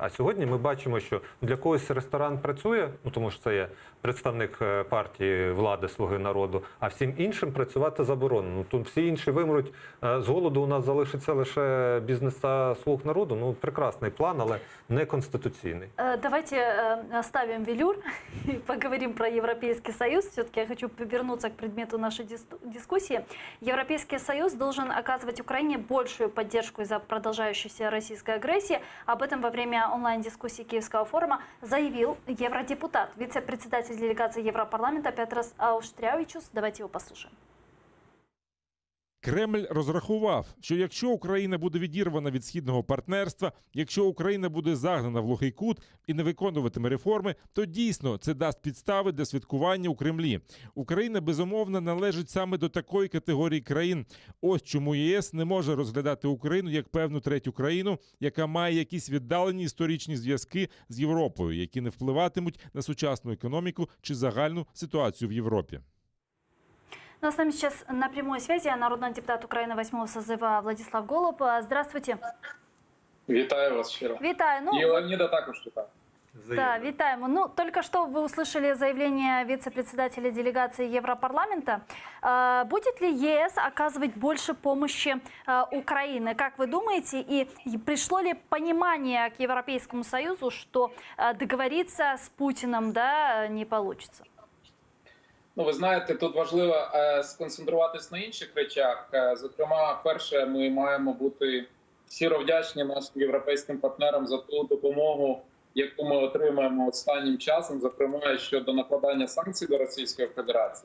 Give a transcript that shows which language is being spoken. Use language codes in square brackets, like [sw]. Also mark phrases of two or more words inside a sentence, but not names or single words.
[uk] А сьогодні ми бачимо, що для когось ресторан працює, ну, тому що це є представник партії влади «Слуги народу», а всім іншим працювати заборонено. Ну, тут всі інші вимруть з голоду, у нас залишиться лише бізнеса «Слуг народу». Ну, прекрасний план, але не конституційний. [ru] Давайте оставим велюр и поговорим про Европейский Союз. Все-таки я хочу повернуться к предмету нашей дискуссии. Европейский Союз должен оказывать Украине большую поддержку из-за продолжающейся российской агрессии. Об этом во время онлайн-дискуссии Киевского форума заявил евродепутат, вице-председатель делегации Европарламента Петрос Ауштрявичус. Давайте его послушаем. [uk] Кремль розрахував, що якщо Україна буде відірвана від східного партнерства, якщо Україна буде загнана в глухий кут і не виконуватиме реформи, то дійсно це дасть підстави для святкування у Кремлі. Україна, безумовно, належить саме до такої категорії країн. Ось чому ЄС не може розглядати Україну як певну третю країну, яка має якісь віддалені історичні зв'язки з Європою, які не впливатимуть на сучасну економіку чи загальну ситуацію в Європі. [ru] Ну, а с нами сейчас на прямой связи народный депутат Украины 8-го созыва Владислав Голуб. Здравствуйте. [uk] Вітаю вас щиро. Витаю. І Леоніда також вітаю. Да, витаем. [ru] Ну, только что вы услышали заявление вице-председателя делегации Европарламента. Будет ли ЕС оказывать больше помощи Украине? Как вы думаете, и пришло ли понимание к Европейскому Союзу, что договориться с Путиным, да, не получится? [uk] Ну, ви знаєте, тут важливо сконцентруватись на інших речах. Зокрема, перше, ми маємо бути щиро вдячні нашим європейським партнерам за ту допомогу, яку ми отримаємо останнім часом, зокрема щодо накладання санкцій до Російської Федерації.